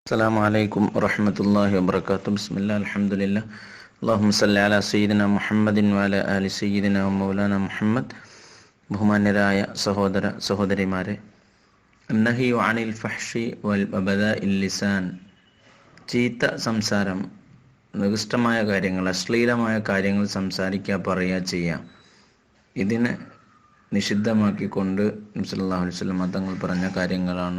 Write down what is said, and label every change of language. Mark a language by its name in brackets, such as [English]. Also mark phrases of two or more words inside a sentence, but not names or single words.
[Arabic] السلام عليكم ورحمة الله وبركاته. بسم الله الحمد لله اللهم صل على سيدنا محمد وعلى آل سيدنا ومولانا മുഹമ്മദ്. [Malayalam] ബഹുമാന്യരായ സഹോദര സഹോദരിമാരെ, [Arabic] نهي عن الفحش والبذاء اللسان, [Malayalam] ചീത്ത സംസാരം, നികൃഷ്ടമായ കാര്യങ്ങൾ, അശ്ലീലമായ കാര്യങ്ങൾ സംസാരിക്കുക, പറയുക, ചെയ്യുക, ഇതിനെ നിഷിദ്ധമാക്കിക്കൊണ്ട് [Arabic] النبي صلى الله عليه وسلم [Malayalam] തങ്ങൾ പറഞ്ഞ കാര്യങ്ങളാണ്.